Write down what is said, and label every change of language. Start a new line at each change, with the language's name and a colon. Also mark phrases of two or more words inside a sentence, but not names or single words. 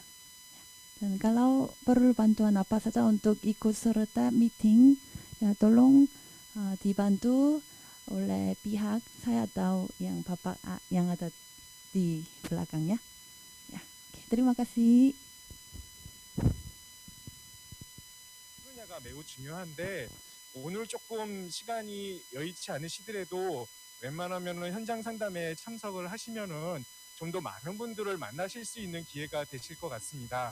Indonesian: Dan kalau perlu bantuan apa saja untuk ikut serta meeting, ya tolong dibantu oleh pihak saya atau yang Bapak yang ada di belakangnya. Ya, oke, terima kasih.
Korean: 분야가 매우 중요한데 오늘 조금 시간이 여의치 않으시더라도 웬만하면은 현장 상담에 참석을 하시면은 좀 더 많은 분들을 만나실 수 있는 기회가 되실 것 같습니다.